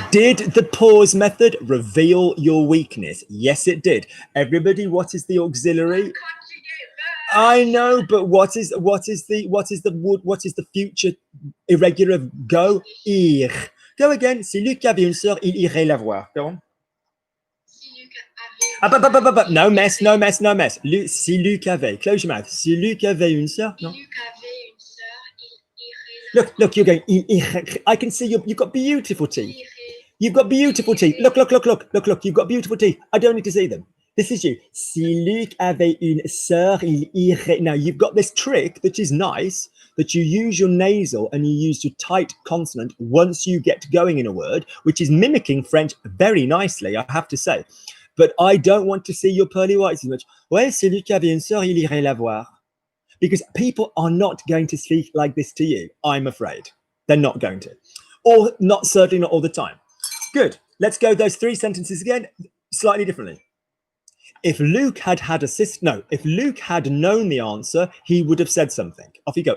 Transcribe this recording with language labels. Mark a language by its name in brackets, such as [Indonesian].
[English] Did the pause method reveal your weakness? Yes, it did. Everybody, what is the auxiliary? I know, but what is the future irregular of go? Ir. Go again. [French] C'est Luc qui avait une sœur, il irait la voir. [English] Go on. [French] Si Luc avait [English] No mess, no mess, no mess. [French] Si Luc avait, [English] close your mouth. [French] Si Luc avait une sœur, [English] no. [French] Luc avait une sœur, il irait la [English] Look, you're going. I can see you've got beautiful teeth. [French] irait. [English] You've got beautiful teeth. Look. You've got beautiful teeth. I don't need to see them. This is you. [French] Si Luc avait une sœur, il irait. [English] Now, you've got this trick that is nice, that you use your nasal and you use your tight consonant once you get going in a word, which is mimicking French very nicely, I have to say. But I don't want to see your pearly whites as much. [French] Ouais, si Luc avait une sœur, il irait la voir. [English] Because people are not going to speak like this to you, I'm afraid. They're not going to. Or not, certainly not all the time. Good. Let's go those three sentences again, slightly differently. If Luke had if Luke had known the answer, he would have said something. Off you go.